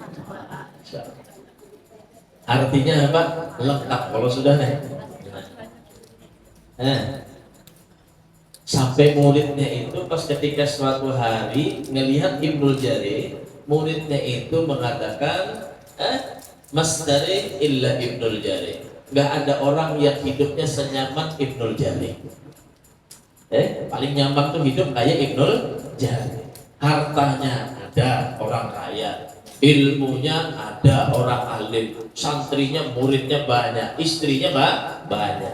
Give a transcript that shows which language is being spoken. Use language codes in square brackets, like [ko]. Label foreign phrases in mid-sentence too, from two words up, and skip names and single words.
[id] Artinya apa? Lengkap kalau sudah sampai muridnya itu pas ketika suatu hari melihat Ibnul Jarih, muridnya itu mengatakan [ar] ماسداري إلا [id] Ibnul Jarih. Gak ada orang yang hidupnya senyaman Ibnul Jarih. Paling nyaman tuh hidup kayak Ibnul Jarih. Hartanya ada, orang kaya, ilmunya ada, orang alim, santrinya, muridnya banyak, istrinya banyak.